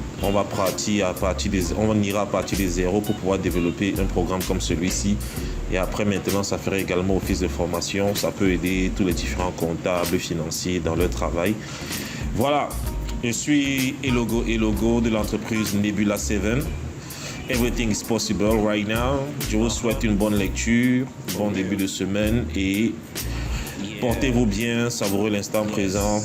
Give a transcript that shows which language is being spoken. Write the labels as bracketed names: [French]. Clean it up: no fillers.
[French] On ira à partir de zéro pour pouvoir développer un programme comme celui-ci. Et après, maintenant, ça ferait également office de formation. Ça peut aider tous les différents comptables financiers dans leur travail. Voilà, je suis Elogo de l'entreprise Nebula 7. [English] Everything is possible right now. [French] Je vous souhaite une bonne lecture, bon début de semaine et portez-vous bien, savourez l'instant présent.